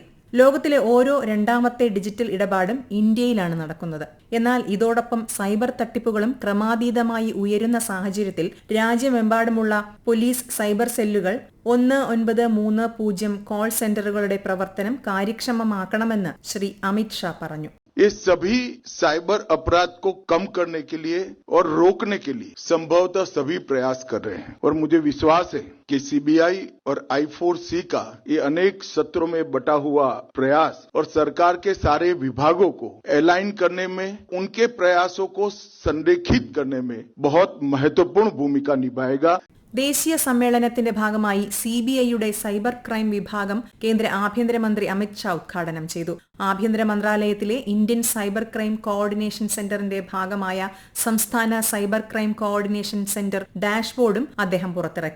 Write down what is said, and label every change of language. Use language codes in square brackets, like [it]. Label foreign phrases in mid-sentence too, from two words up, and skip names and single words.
[ml] ലോകത്തിലെ ഓരോ രണ്ടാമത്തെ ഡിജിറ്റൽ ഇടപാടും ഇന്ത്യയിലാണ് നടക്കുന്നത്. എന്നാൽ ഇതോടൊപ്പം സൈബർ തട്ടിപ്പുകളും ക്രമാതീതമായി ഉയരുന്ന സാഹചര്യത്തിൽ രാജ്യമെമ്പാടുമുള്ള പോലീസ് സൈബർ സെല്ലുകൾ 1930 കോൾ സെന്ററുകളുടെ പ്രവർത്തനം കാര്യക്ഷമമാക്കണമെന്ന് ശ്രീ അമിത് ഷാ പറഞ്ഞു. [hi] ये सभी साइबर अपराध को कम करने के लिए और रोकने के लिए संभवतः सभी प्रयास कर रहे हैं और मुझे विश्वास है कि सीबीआई और I4C का ये अनेक सत्रों में बटा हुआ प्रयास और सरकार के सारे विभागों को अलाइन करने में, उनके प्रयासों को संरेखित करने में बहुत महत्वपूर्ण भूमिका निभाएगा. [ml] ദേശീയ സമ്മേളനത്തിന്റെ ഭാഗമായി സിബിഐയുടെ സൈബർ ക്രൈം വിഭാഗം കേന്ദ്ര ആഭ്യന്തരമന്ത്രി അമിത് ഷാ ഉദ്ഘാടനം ചെയ്തു. ആഭ്യന്തര മന്ത്രാലയത്തിലെ ഇന്ത്യൻ സൈബർ ക്രൈം കോർഡിനേഷൻ സെന്ററിന്റെ ഭാഗമായ സംസ്ഥാന സൈബർ ക്രൈം കോർഡിനേഷൻ സെന്റർ ഡാഷ്ബോർഡും അദ്ദേഹം പുറത്തിറക്കി.